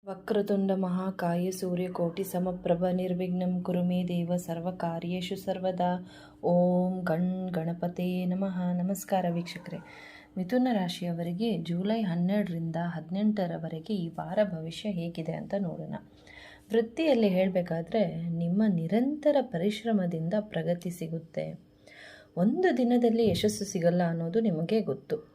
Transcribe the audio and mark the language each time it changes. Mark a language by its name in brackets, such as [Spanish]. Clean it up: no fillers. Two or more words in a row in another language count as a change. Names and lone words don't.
[Sanskrit] ವಕ್ರತುಂಡ ಮಹಾಕಾಯ ಸೂರ್ಯಕೋಟಿ ಸಮಪ್ರಭ ನಿರ್ವಿಘ್ನಂ ಕುರು ಮೇ ದೇವ ಸರ್ವಕಾರ್ಯೇಷು ಸರ್ವದಾ. ಓಂ ಗಣಪತೆ ನಮಃ. [Kannada] ನಮಸ್ಕಾರ ವೀಕ್ಷಕರೇ. ಮಿಥುನ ರಾಶಿಯವರಿಗೆ ಜುಲೈ 12ರಿಂದ 18ರವರೆಗೆ ಈ ವಾರ ಭವಿಷ್ಯ ಹೇಗಿದೆ ಅಂತ ನೋಡೋಣ. ವೃತ್ತಿಯಲ್ಲಿ ಹೇಳಬೇಕಾದ್ರೆ ನಿಮ್ಮ ನಿರಂತರ ಪರಿಶ್ರಮದಿಂದ ಪ್ರಗತಿ ಸಿಗುತ್ತೆ. ಒಂದು ದಿನದಲ್ಲಿ ಯಶಸ್ಸು ಸಿಗಲ್ಲ ಅನ್ನೋದು ನಿಮಗೆ ಗೊತ್ತು.